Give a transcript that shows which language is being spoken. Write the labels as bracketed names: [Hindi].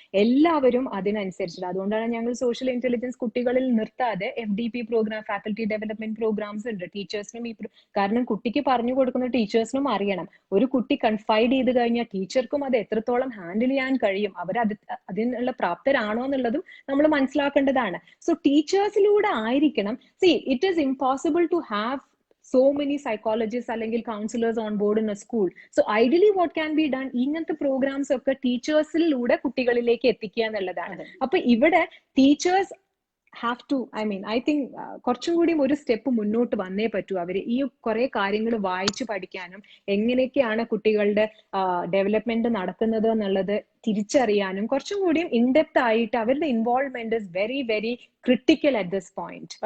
[Malayalam] എല്ലാവരും അതിനനുസരിച്ചിട്ട്, അതുകൊണ്ടാണ് ഞങ്ങൾ സോഷ്യൽ ഇന്റലിജൻസ് കുട്ടികളിൽ നിർത്താതെ FDP programme, faculty development programmes ഉണ്ട് ടീച്ചേഴ്സിനും. കാരണം കുട്ടിക്ക് പറഞ്ഞു കൊടുക്കുന്ന ടീച്ചേഴ്സിനും അറിയണം, ഒരു കുട്ടി കൺഫൈഡ് ചെയ്ത് കഴിഞ്ഞാൽ ടീച്ചർക്കും അത് എത്രത്തോളം ഹാൻഡിൽ ചെയ്യാൻ കഴിയും, അതിനുള്ള പ്രാപ്തരാണോ എന്നുള്ളതും നമ്മൾ മനസ്സിലാക്കേണ്ടതാണ്. സോ ടീച്ചേഴ്സ് ിലൂടെ ആയിരിക്കണം. [English] See, it is impossible to have so many psychologists അല്ലെങ്കിൽ counselors on board in a school. So ideally what can be done, [Malayalam] ഇങ്ങനത്തെ പ്രോഗ്രാംസ് ഒക്കെ ടീച്ചേഴ്സിലൂടെ കുട്ടികളിലേക്ക് എത്തിക്കുക എന്നുള്ളതാണ്. അപ്പൊ ഇവിടെ [English] teachers have to, I think [Malayalam] കുറച്ചും കൂടി ഒരു സ്റ്റെപ്പ് മുന്നോട്ട് വന്നേ പറ്റൂ. അവര് ഈ കുറെ കാര്യങ്ങൾ വായിച്ചു പഠിക്കാനും എങ്ങനെയൊക്കെയാണ് കുട്ടികളുടെ ഡെവലപ്മെന്റ് നടക്കുന്നത് എന്നുള്ളത് തിരിച്ചറിയാനും കുറച്ചും കൂടിയും ഇൻഡെപ്ത് ആയിട്ട് അവരുടെ involvement [English] Is very very critical at this point.